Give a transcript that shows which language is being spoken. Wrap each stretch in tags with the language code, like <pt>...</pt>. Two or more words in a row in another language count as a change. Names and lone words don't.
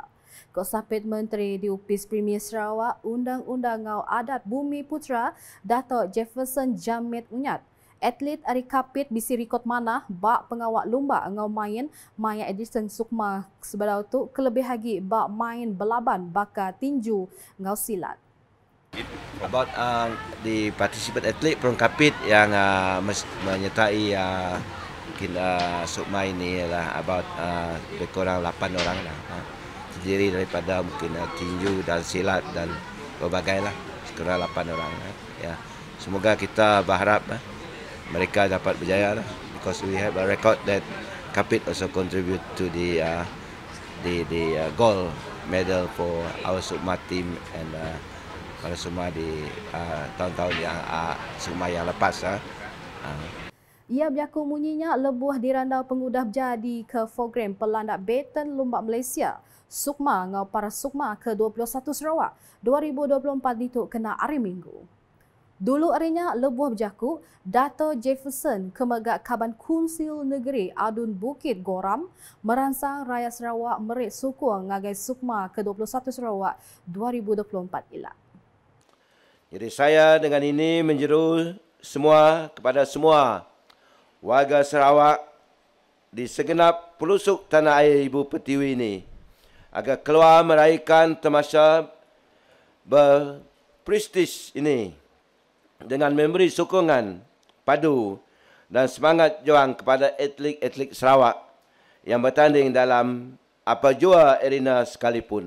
<iba>Kok Sapit Menteri di Upis Premier Sarawak Undang-Undang Ngau Adat Bumi Putra Dato' Jefferson Jamit Unyat. Atlet hari kapit bisi rekod manah bak pengawak lumba ngau main maya Edison Sukma sebelah tu kelebih lagi bak main belaban bakal tinju ngau silat.</iba> <en>About the participant athlete from Kapit</en> <ms>yang menyertai mungkin Sukma ini ialah about lebih kurang 8 orang lah. Terdiri daripada mungkin tinju dan silat dan berbagai lah. Sekurang 8 orang. Ya. Semoga kita berharap mereka dapat berjaya lah.</ms> <en>Because we have a record that Kapit also contribute to the gold medal for our Sukma team and</en> <ms>pada semua di tahun-tahun yang Sukma yang lepas.</ms> <iba>Ia berjaku munyinya lebuh dirandau pengudah jadi ke program pelandak Baton Lumba Malaysia Sukma ngau para Sukma ke-21 Sarawak 2024 dituk kena hari Minggu. Dulu harinya lebuh berjaku Dato' Jefferson kemegak Kaban Kunsil Negeri Adun Bukit Goram merangsang rakyat Sarawak merit sukung ngagai Sukma ke-21 Sarawak 2024 ila.</iba> <ms>Jadi saya dengan ini menyeru kepada semua warga Sarawak di segenap pelosok tanah air Ibu Pertiwi ini agar keluar meraihkan tamasya berprestis ini dengan memberi sokongan padu dan semangat juang kepada atlet-atlet Sarawak yang bertanding dalam apa jua arena sekalipun.</ms>